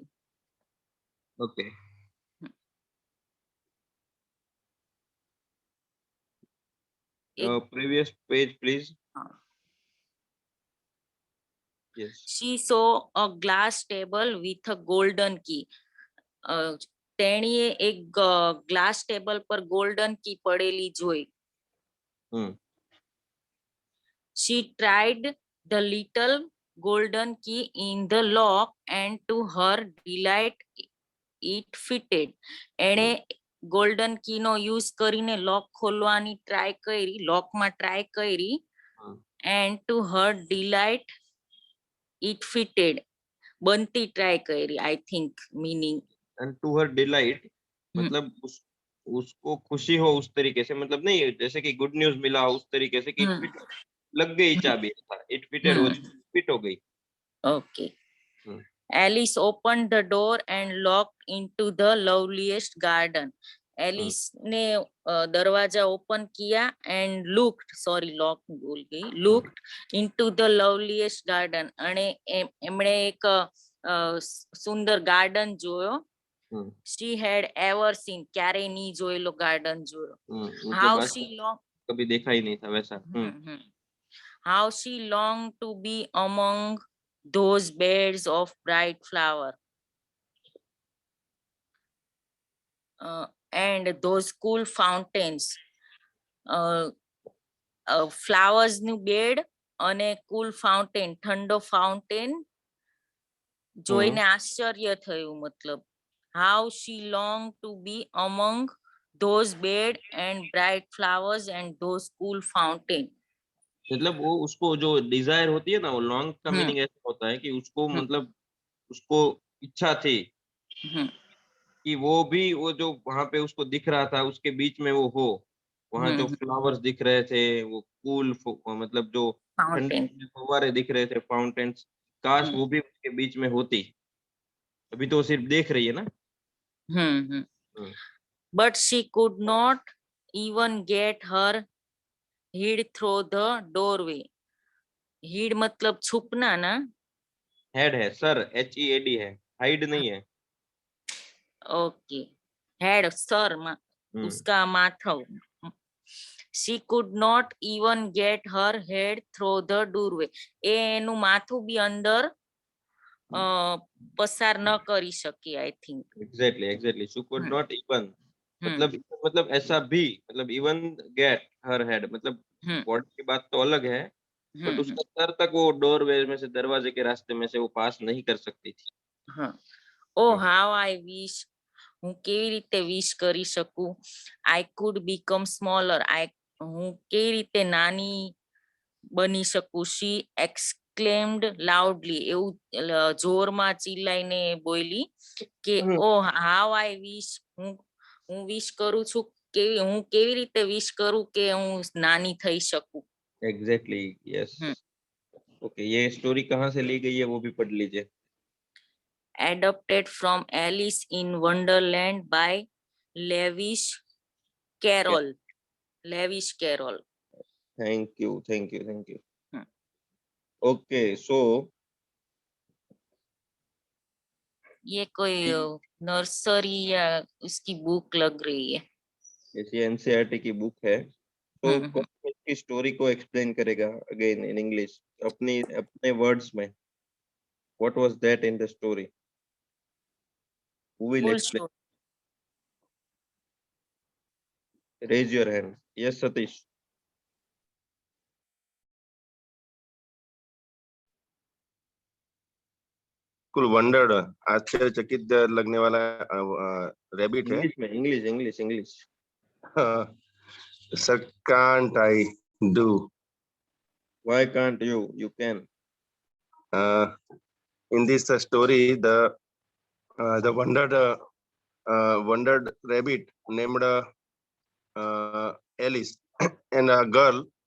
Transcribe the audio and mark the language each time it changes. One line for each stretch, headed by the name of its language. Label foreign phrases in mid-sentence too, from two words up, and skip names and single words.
English: ओके, previous page please. Yes. She saw a glass table with a golden key.
Gujarati: તેણીએ એક
English: glass table
Gujarati: પર
English: golden key
Gujarati: પડેલી જોઈ.
English: She tried the little golden key in the lock, and to her delight it fitted.
Gujarati: એણે
English: golden key
Gujarati: નો use કરીને લોક ખોલવાની ટ્રાય કરી, લોકમાં ટ્રાય કરી,
English: and to her delight it fitted.
Hindi: बनती ट्राई करी,
English: I think meaning. and to her delight,
Hindi: मतलब उसको खुशी हो उस तरीके से, मतलब नहीं जैसे कि
English: good news
Hindi: मिला उस तरीके से कि
English: it fit,
Hindi: लग गई चाबी,
English: it fitted,
Hindi: वो फिट हो गई। ओके.
English: Alice opened the door and looked into the loveliest garden.
Hindi: Alice ने दरवाजा ओपन किया
English: and looked into the loveliest garden,
Gujarati: અને એમણે એક સુંદર ગાર્ડન જોયો.
English: She had ever seen,
Gujarati: ક્યારે ની જોયેલો ગાર્ડન જોયો.
English: How she longed,
Hindi: कभी देखा ही नहीं था वैसा।
English: how she longed to be among those beds of bright flower and those cool fountains.
Gujarati: ફ્લાવર્સ નું બેડ અને
English: cool fountain,
Gujarati: ઠંડો ફાઉન્ટેન જોઈને આશ્ચર્ય થયું.
English: મતલબ how she longed to be among those bed and bright flowers and those cool fountain.
Hindi: मतलब वो उसको जो डिजायर होती है ना, वो लॉन्ग का हम्म। मीनिंग ऐसा होता है कि उसको हम्म। मतलब उसको इच्छा थी कि वो भी वो जो वहां पे उसको दिख रहा था उसके बीच में वो हो, वहां जो फ्लावर्स दिख रहे थे, वो कूल मतलब जो ठंडे फाउंटेन। ठंडे फव्वारे दिख रहे थे, फाउंटेन्स, काश वो भी उसके बीच में होती। अभी तो वो सिर्फ देख रही है ना।
English: But she could not even get her head through the doorway.
Hindi: Head मतलब छुपना ना। हेड है, सर, HEAD है, हाइड नहीं है। ओके, हेड सर उसका माथा।
English: She could not even get her head through the doorway.
Gujarati: એ એનું માથું બી અંદર પસાર ન કરી શકી,
English: I think. एग्जैक्टली she could not even,
Hindi: मतलब ऐसा भी, मतलब
English: even get her head,
Hindi: मतलब बॉडी की बात तो अलग है, बट उसका सर तक वो डोरवे में से, दरवाजे के रास्ते में से वो पास नहीं कर सकती थी।
English: Oh, how I wish.
Gujarati: હું કેવી રીતે વિશ કરી શકું?
English: I could become smaller.
Gujarati: હું કેવી રીતે નાની બની શકું?
English: She exclaimed loudly.
Gujarati: એવું જોરમાં ચિલ્લાઈને બોલી કે
English: oh, how I wish.
Gujarati: હું વિશ કરું છું, હું કેવી રીતે વિશ કરું કે હું નાની થઈ શકું?
English: exactly, yes.
Hindi: ओके, ये स्टोरी कहाँ से ली गई है वो भी पढ़ लीजिए।
English: Adapted from Alice in Wonderland by Lewis Carroll. Lewis Carroll. Thank you. Okay, so
Hindi: ये कोई नर्सरी या उसकी बुक लग रही है। ये एनसीईआरटी की बुक है। तो कौन की स्टोरी को एक्सप्लेन करेगा
English: again in English,
Hindi: अपने वर्ड्स में?
English: What was that in the story? Who will explain? Raise your hand. Yes, Satish. cool wondered,
Hindi: आश्चर्यचकित लगने वाला रैबिट है। इंग्लिश।
English: Sir, can't I do? Why can't you? You can. In this story, the wondered rabbit named Alice and a girl.